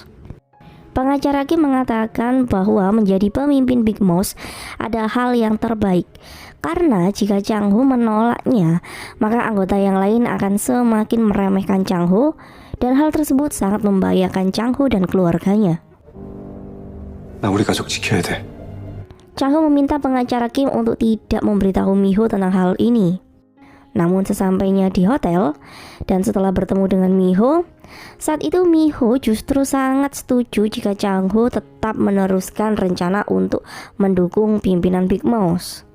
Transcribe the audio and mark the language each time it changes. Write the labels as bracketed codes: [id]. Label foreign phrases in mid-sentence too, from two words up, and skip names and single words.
[id] Pengacara Kim mengatakan bahwa menjadi pemimpin Big Mouse ada hal yang terbaik, karena jika Chang Ho menolaknya, maka anggota yang lain akan semakin meremehkan Chang Ho, dan hal tersebut sangat membahayakan Chang Ho dan keluarganya. [ko] 나 우리 가족 지켜야 돼. [id] Chang Ho meminta pengacara Kim untuk tidak memberitahu Mi-ho tentang hal ini. Namun sesampainya di hotel dan setelah bertemu dengan Mi-ho, saat itu Mi-ho justru sangat setuju jika Chang Ho tetap meneruskan rencana untuk mendukung pimpinan Big Mouse.